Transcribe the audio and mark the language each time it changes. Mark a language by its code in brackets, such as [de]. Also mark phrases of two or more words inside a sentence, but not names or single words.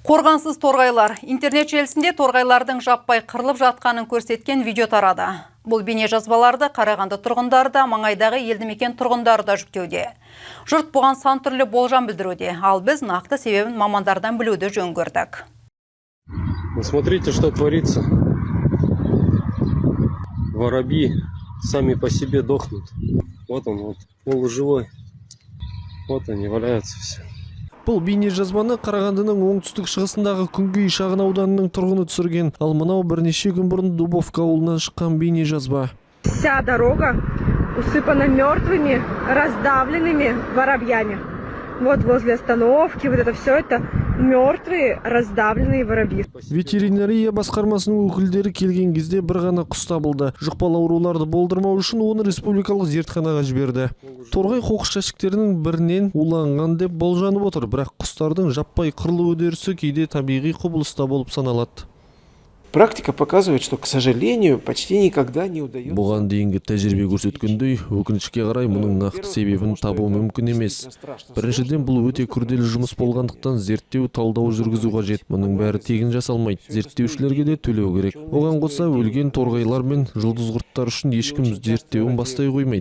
[kk] Қорғансыз торғайлар. Интернет желісінде торғайлардың жаппай қырылып жатқанын көрсеткен видео тарады. Бұл бейне жазбаларды Қарағанды тұрғындары да, маңайдағы елді мекен тұрғындары да жүктеуде. Жұрт бұған сан түрлі болжам білдіруде, ал біз нақты себебін мамандардан білуді жөн көрдік. [ru] Смотрите, что творится. Воробьи сами по себе дохнут. Вот он, полуживой. Вот они валяются все. [kk] Бұл бейне жазбаны Қарағандының оңтүстік шығысындағы Күнгей шағын ауданының тұрғыны түсірген. Ал мынау бірнеше күн бұрын Дубовка ауылынан шыққан бейне жазба. [ru] Вся дорога усыпана мертвыми, раздавленными воробьями. Вот возле остановки, вот это все это мертвые, раздавленные воробьи. [kk] Ветеринария басқармасының өкілдері келген кезде бір ғана құс табылды. Жұқпалы ауруларды болдырмау үшін оны республикалық зертханаға жіберді. Торғай қоқыс жәшіктерінің бірінен уланған деп болжанып отыр, бірақ құстардың жаппай қырылу үдерісі кейде табиғи құбылыста болып саналады. [ru] Практика показывает, что, к сожалению, почти никогда не удается. [kk] Бұған дейінгі тәжірибе көрсеткендей, өкінішке қарай мұның нақты себебін табу мүмкін емес. Біріншіден, бұл өте күрделі жұмыс болғандықтан зерттеу, талдау жүргізу қажет. Мұның бәрі тегін жасалмайды. Зерттеушілерге де төлеу керек. Оған қоса өлген торғайлар мен жұлдыз құрттар үшін ешкім зерттеуін бастай қоймайды.